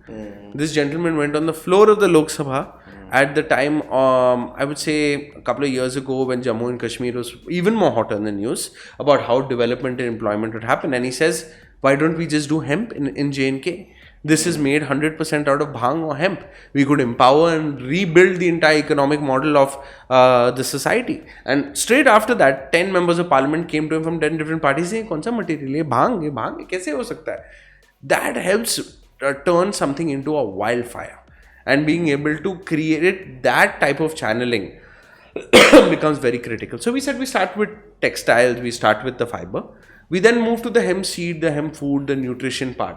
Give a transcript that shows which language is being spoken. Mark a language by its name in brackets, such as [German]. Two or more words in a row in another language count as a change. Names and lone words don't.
[English] This gentleman went on the floor of the Lok Sabha at the time, I would say a couple of years ago, when Jammu and Kashmir was even more hot on the news about how development and employment would happen. And he says, why don't we just do hemp in J&K? This is made 100% out of bhang or hemp. We could empower and rebuild the entire economic model of the society. And straight after that, 10 members of parliament came to him from 10 different parties saying, [Hindi] "Kaun sa material? ये भांग, कैसे हो सकता है?" [English] That helps turn something into a wildfire. And being able to create that type of channeling becomes very critical. So we said we start with textiles, we start with the fiber. We then move to the hemp seed, the hemp food, the nutrition part.